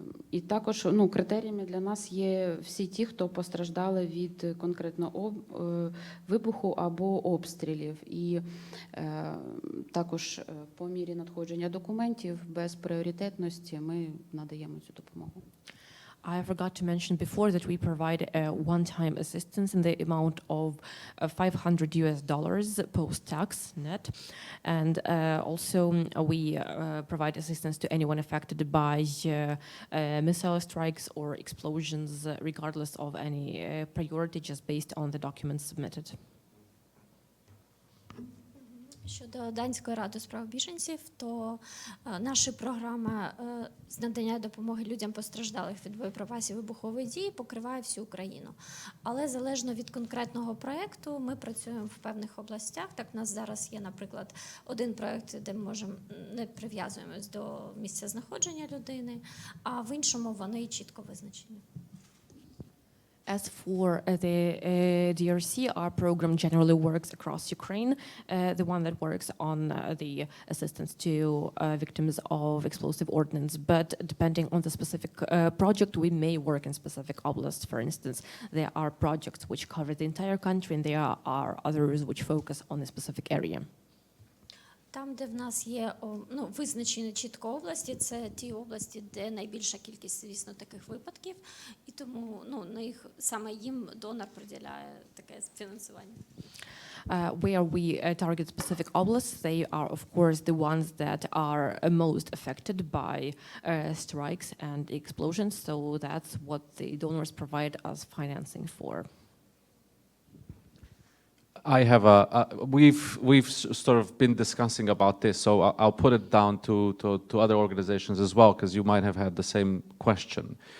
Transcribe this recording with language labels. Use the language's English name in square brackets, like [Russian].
[Ukrainian] І також критеріями для нас є всі ті, хто постраждали від конкретно вибуху або обстрілів. І також по мірі надходження документів без пріоритетності ми надаємо цю допомогу. [English] I forgot to mention before that we provide a one-time assistance in the amount of $500 post-tax net, and also we provide assistance to anyone affected by missile strikes or explosions, regardless of any priority, just based on the documents submitted. [Ukrainian] Щодо Данської ради справ біженців, то наша програма з надання допомоги людям постраждалих від боєприпасів вибухової дії покриває всю Україну. Але залежно від конкретного проєкту ми працюємо в певних областях. Так, у нас зараз є, наприклад, один проєкт, де ми не прив'язуємось до місця знаходження людини, а в іншому вони чітко визначені. [English] As for the DRC, our program generally works across Ukraine, the one that works on the assistance to victims of explosive ordnance. But depending on the specific project, we may work in specific oblasts. For instance, there are projects which cover the entire country, and there are others which focus on a specific area. [Ukrainian] Там, де в нас є визначені чітко області, це ті області, де найбільша кількість, звісно, таких випадків, і тому на їх саме їм донор приділяє таке фінансування. [English] Where we target specific oblasts, they are, of course, the ones that are most affected by strikes and explosions. So that's what the donors provide us financing for. I have we've sort of been discussing about this, so I'll put it down to other organizations as well, because you might have had the same question.